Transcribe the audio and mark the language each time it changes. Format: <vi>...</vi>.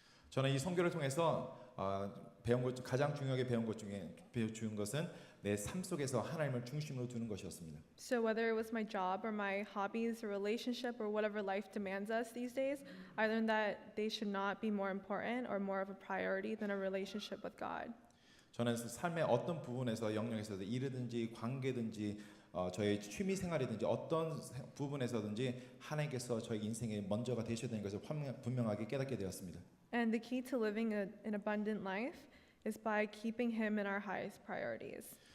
<ko>저는 이 선교를 통해서 배운 것 가장 중요하게 배운 것 중에 배운 것은 내 삶 속에서 하나님을 중심으로 두는 것이었습니다.</ko> <en>So whether it was my job or my hobbies or relationship or whatever life demands us these days, I learned that they should not be more important or more of a priority than a relationship with God.</en> <ko>저는 삶의 어떤 부분에서 영역에서도 일이든지 관계든지 저의 취미 생활이든지 어떤 부분에서든지 하나님께서 저희 인생의 먼저가 되셔야 되는 것을 분명하게 깨닫게 되었습니다.</ko> <en>And the key to living an abundant life is by keeping Him in our highest priorities.</en>